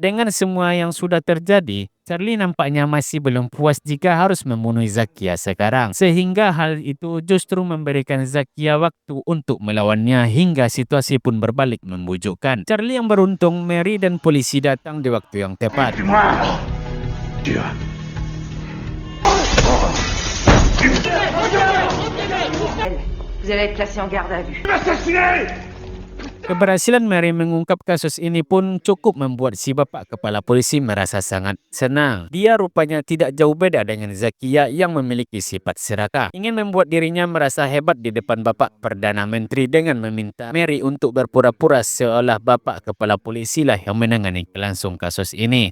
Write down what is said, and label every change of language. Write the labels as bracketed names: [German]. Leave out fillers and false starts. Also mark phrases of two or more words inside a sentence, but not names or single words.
[Indonesian] Dengan semua yang sudah terjadi, Charlie nampaknya masih belum puas jika harus membunuh Zakia sekarang. Sehingga hal itu justru memberikan Zakia waktu untuk melawannya hingga situasi pun berbalik membujukkan. Charlie yang beruntung, Mary dan polisi datang di waktu yang tepat. [French] Vous allez être placé en garde à vue. [Indonesian] Keberhasilan Mary mengungkap kasus ini pun cukup membuat si bapa kepala polisi merasa sangat senang. Dia rupanya tidak jauh beda dengan Zakia yang memiliki sifat serakah. Ingin membuat dirinya merasa hebat di depan bapa Perdana Menteri dengan meminta Mary untuk berpura-pura seolah bapa kepala polisi lah yang menangani langsung kasus ini.